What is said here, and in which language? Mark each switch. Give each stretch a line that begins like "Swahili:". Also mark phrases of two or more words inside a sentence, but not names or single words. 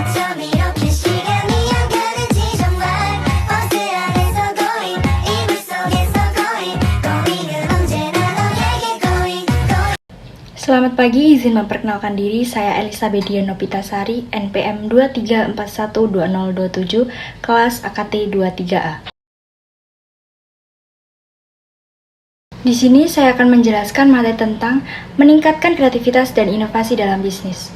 Korean: 밤 이렇게 시간이 안 가는지 정말 버스 안에서 going 이불 속에서 going 언제나 너에게 going.
Indonesian: Selamat pagi, izin memperkenalkan diri, saya Elizabeth Dian Nopitasari, NPM 23412027, kelas AKT 23A. Di sini saya akan menjelaskan materi tentang meningkatkan kreativitas dan inovasi dalam bisnis.